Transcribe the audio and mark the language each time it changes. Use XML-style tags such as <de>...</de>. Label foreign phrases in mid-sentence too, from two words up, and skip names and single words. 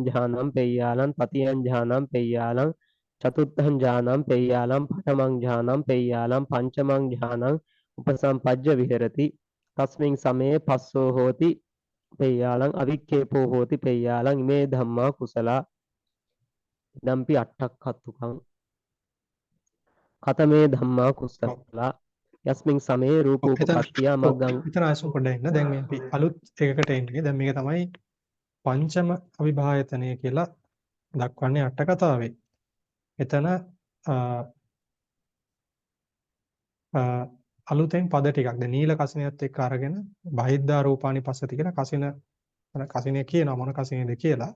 <pi>ඥානං පෙය්‍යාලං තතියං ඥානං පෙය්‍යාලං චතුත්ථං ඥානං පෙය්‍යාලං පඨමං ඥානං පෙය්‍යාලං පංචමං ඥානං උපසම්පජ්ජ විහෙරති තස්මින් සමේ පස්සෝ හෝති පෙය්‍යාලං අවික්ඛේපෝ හෝති පෙය්‍යාලං ඉමේ ධම්මා කුසලා ඉදම්පි අට්ඨක්ඛත්තුකං ඛතමේ ධම්මා කුසලා යස්මින් සමේ</pi> <si>එතන</si> <pi>රූපෝපපත්තියා මග්ගං</pi> <si>එතන ආයසු පොඩ්ඩක් ඉන්න. දැන් මේ අපි අලුත් එකකට එන්නේ. දැන් මේක තමයි පංචම අවිභායතනය කියලා දක්වන්නේ අට කතාවේ. එතන අලුතෙන් පද ටිකක් දැන් නීල කසිනියත් එක්ක අරගෙන</si> <pi>බහිද්ධා රූපානි පස්සති</pi> <si>කියලා කසිනිය කියනවා මොන කසිනියද කියලා.</si>